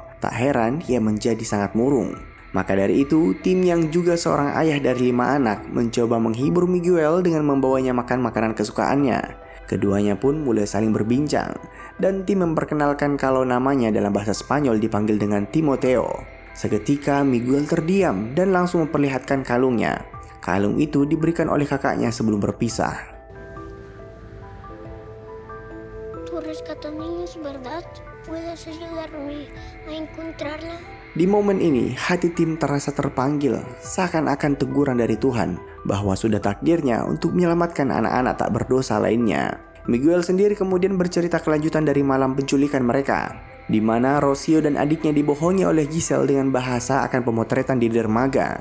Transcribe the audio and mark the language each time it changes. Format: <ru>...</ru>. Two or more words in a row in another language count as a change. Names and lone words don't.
<id>Tak heran ia menjadi sangat murung. Maka dari itu, Tim yang juga seorang ayah dari 5 anak mencoba menghibur Miguel dengan membawanya makan makanan kesukaannya. Keduanya pun mulai saling berbincang, dan Tim memperkenalkan kalau namanya dalam bahasa Spanyol dipanggil dengan Timoteo. Seketika Miguel terdiam dan langsung memperlihatkan kalungnya. Kalung itu diberikan oleh kakaknya sebelum berpisah.</id> <es>Tu rescatame es verdad. ¿Puedes ayudarme a encontrarla?</es> <id>Di momen ini, hati Tim terasa terpanggil, seakan-akan teguran dari Tuhan, bahwa sudah takdirnya untuk menyelamatkan anak-anak tak berdosa lainnya. Miguel sendiri kemudian bercerita kelanjutan dari malam penculikan mereka, di mana Rocio dan adiknya dibohongi oleh Giselle dengan bahasa akan pemotretan di dermaga.</id>